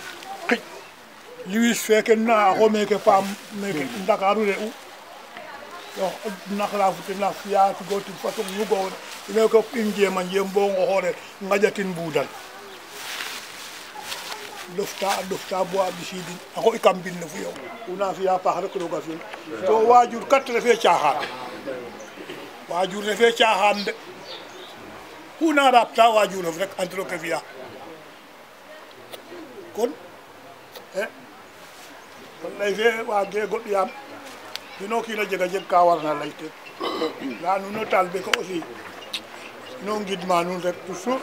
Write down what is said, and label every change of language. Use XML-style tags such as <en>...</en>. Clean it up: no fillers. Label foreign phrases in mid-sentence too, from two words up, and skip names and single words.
<srr>Louis feke na axo meke paam meke Ndakaru re u naxla fute na fiya tigo tig façon nu ga'oona ine ko in njema njem bo ngoxore ngaƴatin mbudal dofta bo a ɓisidin axo i kam mbin ne fu yow una fiya paax rek roga fiyan to wajur kat refe caaxaan wajur refe caaxaan de kuna rapta wajurof rek andiro ke fiya kon lay fe wage goɗ yaam ino kiina jega jeg ka warna lay ten nda nuno talbe ko aussi ino ngidma nuun rek toujours</srr>